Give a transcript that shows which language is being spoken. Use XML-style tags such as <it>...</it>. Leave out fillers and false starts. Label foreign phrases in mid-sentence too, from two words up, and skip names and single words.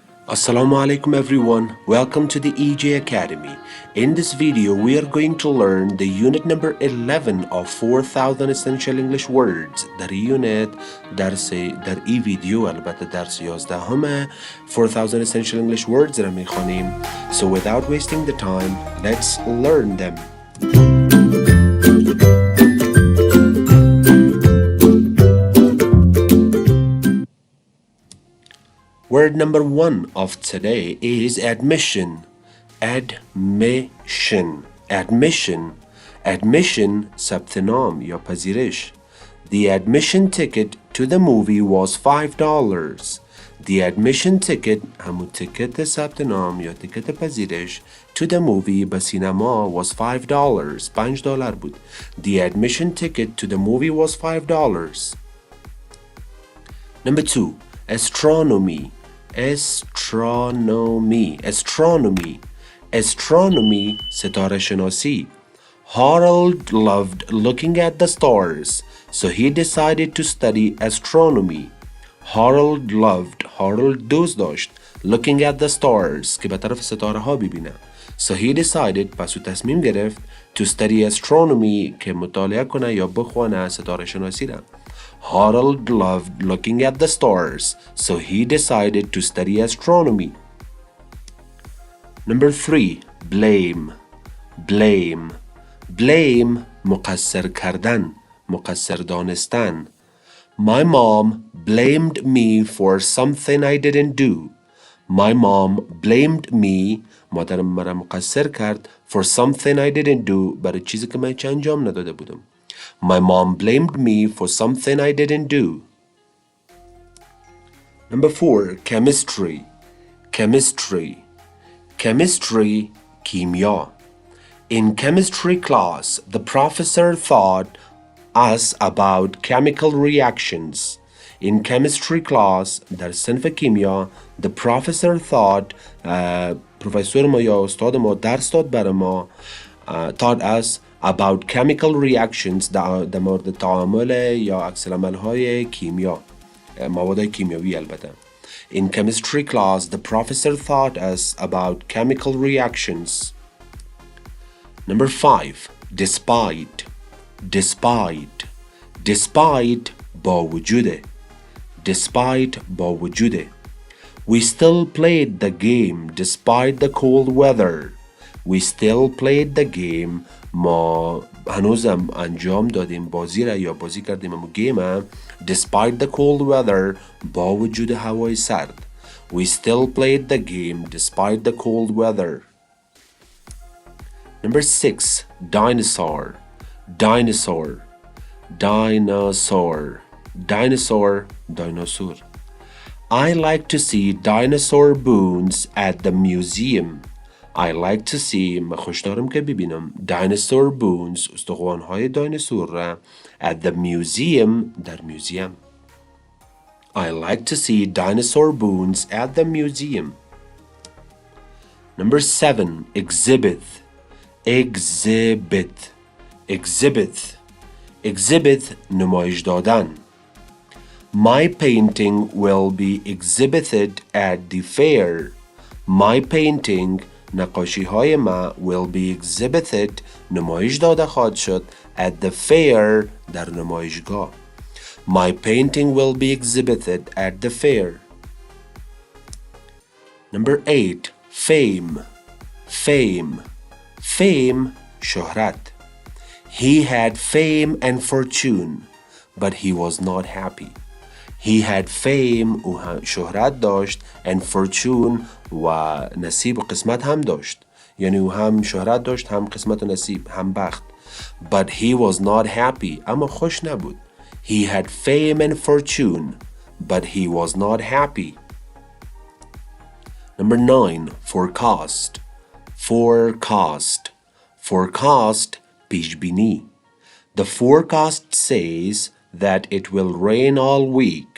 <en>Assalamu alaikum everyone, welcome to the EJ Academy. In this video we are going to learn the unit number 11 of 4000 essential English words.</en> <fa>در unit در ای ویدیو البته درس 11 همه 4000</fa> <en>essential English words</en> <fa>را میخوانیم.</fa> <en>So without wasting the time, let's learn them. Word number 1 of today is admission. Admission. Admission.</en> <fa>Admission ثبت نام یا پذیرش.</fa> <en>The admission ticket to the movie was $5. The admission ticket</en> <fa>همون تیکت ثبت نام یا تیکت پذیرش</fa> <en>to the movie</en> <fa>به سینما was $5. $5 بود.</fa> <en>The admission ticket to the movie was $5. Number 2. Astronomy. Astronomy. Astronomy.</en> <fa>Astronomy ستاره شناسی.</fa> <en>Harold loved looking at the stars, so he decided to study astronomy.</en> <fa>Harold دوست داشت</fa> <en>looking at the stars</en> <fa>که به طرف ستاره ها ببینه.</fa> <en>So he decided</en> <fa>پس او تصمیم گرفت</fa> <en>to study astronomy</en> <fa>که مطالعه کنه یا بخونه ستاره شناسی را.</fa> <en>Harold loved looking at the stars, so he decided to study astronomy. Number 3. Blame. Blame. Blame</en> <fa>مقصر کردن، مقصر دانستن.</fa> <en>My mom blamed me for something I didn't do. My mom blamed me</en> <fa>مادرم مرا مقصر کرد</fa> <en>for something I didn't do</en> <fa>برای چیزی که من انجام نداده بودم.</fa> <en>My mom blamed me for something I didn't do. Number 4. Chemistry. Chemistry. Chemistry كيمياء. In chemistry class, the professor taught us about chemical reactions. In chemistry class,</en> <fa>در صنف کیمیا,</fa> <en>the professor taught</en> <fa>پروفسور ما یا استاد ما درس داد بر ما</fa> <en>taught us about chemical reactions</en> <fa>در مورد تعامل یا عکس العمل‌های کیمیا مواد کیمیایی البته.</fa> <en>In chemistry class, the professor taught us about chemical reactions. Number 5. Despite. Despite.</en> <fa>Despite با وجوده. Despite با وجوده.</fa> <en>We still played the game despite the cold weather. We still played the game.</en> <fa>ما هنوزم انجام دادیم بازی را یا بازی کردیم اما گیم</fa> <en>despite the cold weather</en> <fa>با وجود هوای سرد.</fa> <en>We still played the game despite the cold weather. Number 6. Dinosaur. Dinosaur. Dinosaur. Dinosaur. Dinosaur. I like to see dinosaur bones at the museum. I like to see</en> <fa>من خوش دارم که ببینم</fa> <en>dinosaur bones</en> <fa>استخوان‌های دایناسور را</fa> <en>at the museum</en> <fa>در میوزیم.</fa> <en>I like to see dinosaur bones at the museum. Number 7. Exhibit. Exhibit. Exhibit. Exhibit</en> <fa>نمایش دادن.</fa> <en>My painting will be exhibited at the fair. My painting</en> <fa>نقاشی های ما</fa> <en>will be exhibited</en> <fa>نمایش داده خواهد شد</fa> <en>at the fair</en> <fa>در نمایشگاه.</fa> <en>My painting will be exhibited at the fair. Number 8. Fame. Fame. Fame شهرت. He had fame and fortune, but he was not happy. He had fame</en> <fa>و شهرت داشت</fa> <en>and fortune</en> <fa>و نصیب و قسمت هم داشت. یعنی او هم شهرت داشت هم قسمت و نصیب هم بخت.</fa> <en>But he was not happy.</en> <fa>اما خوش نبود.</fa> <en>He had fame and fortune, but he was not happy. Number 9. Forecast. Forecast. Forecast</en> <fa>پیش بینی.</fa> <en>The forecast says that it will rain all week.</en>